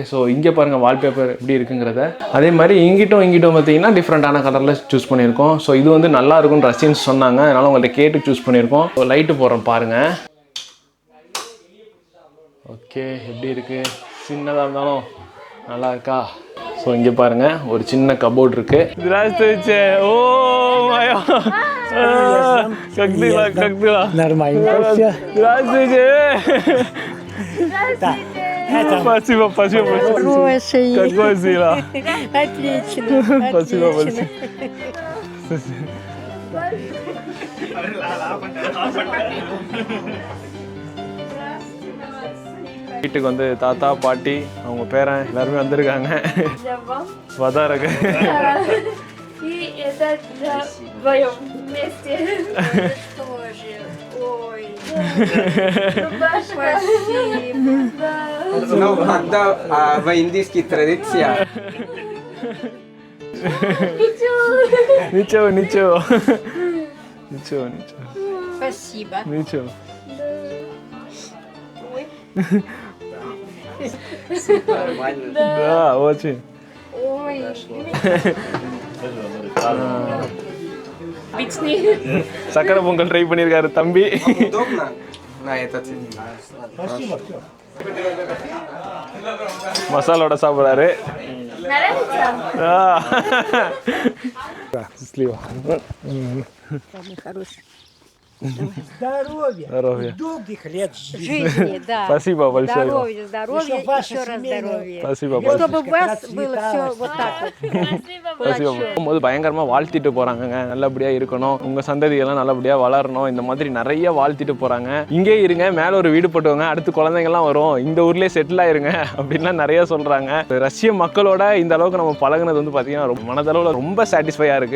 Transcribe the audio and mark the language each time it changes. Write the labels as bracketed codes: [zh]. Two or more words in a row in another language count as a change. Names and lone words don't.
[ta] ஸோ இங்கே பாருங்கள் வால்பேப்பர் எப்படி இருக்குங்கிறத. அதே மாதிரி இங்கிட்டும் பார்த்தீங்கன்னா டிஃப்ரெண்ட்டான கலரில் சூஸ் பண்ணியிருக்கோம். ஸோ இது வந்து நல்லா இருக்கும்னு ரஷ்யன்ஸ் சொன்னாங்க. அதனால் உங்கள்கிட்ட கேட்டு சூஸ் பண்ணியிருக்கோம். ஸோ லைட்டு போடுறோம் பாருங்கள். ஓகே, எப்படி இருக்குது? சின்னதாக இருந்தாலும் நல்லா இருக்கா? ஸோ இங்கே பாருங்கள், ஒரு சின்ன கபோர்ட் இருக்குது. [ru] Здравствуйте! О, моя! Как дела? Нормально все. Здравствуйте! Спасибо. Хороший. Какой дела? Отлично. Спасибо большое. [ta] வீட்டுக்கு வந்து தாத்தா பாட்டி அவங்க பேரன் எல்லாருமே வந்திருக்காங்க. வதாரங்க. [ru] И это вдвоем вместе. Тоже. Ой. Спасибо. Ну, когда в индийских традициях. Ничего. Спасибо. Ничего. Да, очень. Ой. Обычный. [ta] சக்கரை பொங்கல் ட்ரை பண்ணியிருக்காரு தம்பி. [ru] Удобно на этот. [ta] மசாலோட சாப்பிட்றாரு. [ru] Нравится? Слива. Самый хороший. Здоровья. Долгих лет Жизни, да. Спасибо большое. Здоровья, Чтоб ваша еще раз семейная- здоровья. Спасибо И чтобы большое. у вас было все вот так вот. Спасибо. [ta] போகும்போது பயங்கரமா வாழ்த்திட்டு போறாங்கங்க. நல்லபடியா இருக்கணும், உங்க சந்ததியெல்லாம் நல்லபடியா வளரணும், இந்த மாதிரி நிறைய வாழ்த்திட்டு போறாங்க. இங்கே இருங்க, மேல ஒரு வீடு போட்டுவங்க, அடுத்து குழந்தைங்க எல்லாம் வரும், இந்த ஊர்லயே செட்டில் ஆயிருங்க அப்படின்லாம் நிறைய சொல்றாங்க. ரஷ்ய மக்களோட இந்த அளவுக்கு நம்ம பழகுனது வந்து பாத்தீங்கன்னா ரொம்ப மனதளவுல ரொம்ப சாட்டிஸ்ஃபையா இருக்கு.